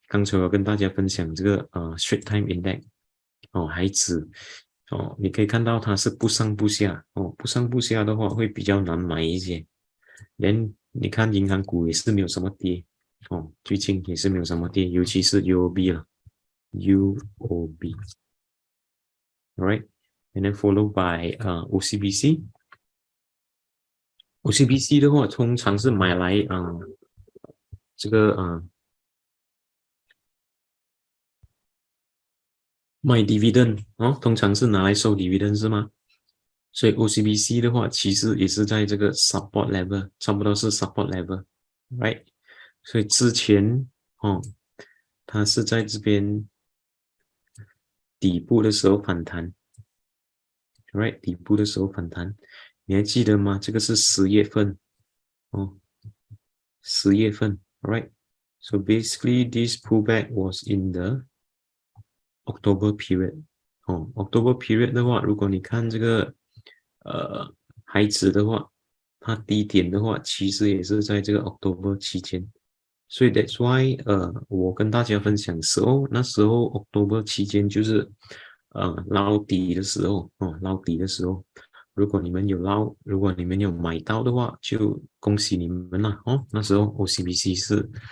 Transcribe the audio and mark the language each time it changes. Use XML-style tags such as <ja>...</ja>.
<zh>刚才我跟大家分享这个Straits Time Index 海指你可以看到它是不上不下不上不下的话会比较难买一些。连你看银行股也是没有什么跌最近也是没有什么跌，尤其是 UOB 了。</zh> <en>UOB, right? And then followed by OCBC.</en> <zh>OCBC 的话，通常是买来这个卖 dividend 通常是拿来收 dividend 是吗？所以 OCBC 的话，其实也是在这个 support level， 差不多是 support level, right? 所以之前它是在这边底部的时候反弹 ，right？底部的时候反弹，你还记得吗？这个是10月份10月份 ，right？</zh> <en>So basically, this pullback was in the</en> <zh>October period October period 的话，如果你看这个海指的话，它低点的话，其实也是在这个 October 期间，所以 that's why 我跟大家分享那时候 October 期间就是捞底的时候捞底的时候，如果你们有买到的话，就恭喜你们了那时候 OCBC 是</zh>